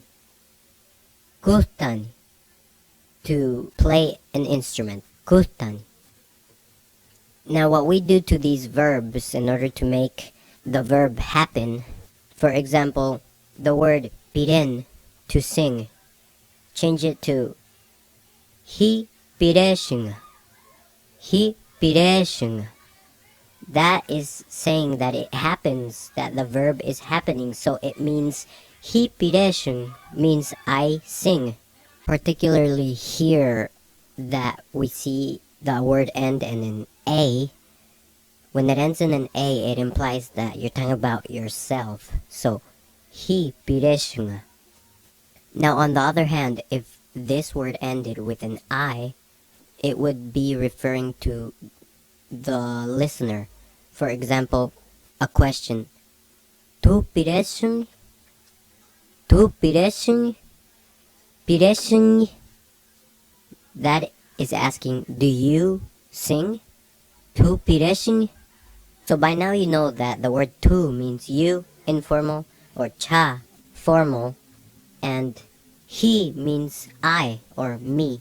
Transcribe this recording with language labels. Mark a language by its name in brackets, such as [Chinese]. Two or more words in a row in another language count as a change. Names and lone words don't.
[English] Gutan, to play an instrument. Gutan. Now what we do to these verbs in order to make the verb happen, for example, the word piren, to sing, change it to [Romany] hi pireshinga. Hi pireshinga. [English] That is saying that it happens, that the verb is happening, so it means [Romany] hi pireshin [English] means I sing. Particularly here that we see the word end in an A. When it ends in an A, it implies that you're talking about yourself. [Romany] So, hi pireshinga. [English] Now on the other hand, if this word ended with an I, it would be referring to the listener. For example, a question. [Romany] Tu piresun? Tu piresun? Piresun? [English] That is asking, do you sing? [Romany] Tu piresun? [English] So by now you know that the word tu means you, informal, or cha, formal, and he means I or me.